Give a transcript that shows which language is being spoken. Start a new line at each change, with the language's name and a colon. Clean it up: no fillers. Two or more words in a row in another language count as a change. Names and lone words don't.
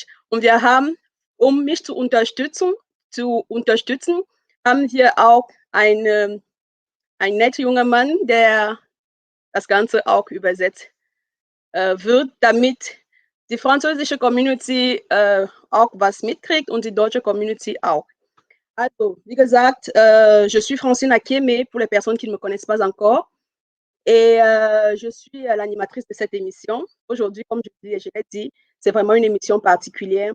German: Und wir haben, um mich zu unterstützen, haben wir auch einen netter junger Mann, der das Ganze auch übersetzt wird, damit die französische Community auch was mitkriegt und die deutsche Community auch. Also, wie gesagt,
French: je suis Francine Akieme pour les personnes qui ne me connaissent pas encore. Et je suis l'animatrice de cette émission. Aujourd'hui, comme je l'ai dit, c'est vraiment une émission particulière.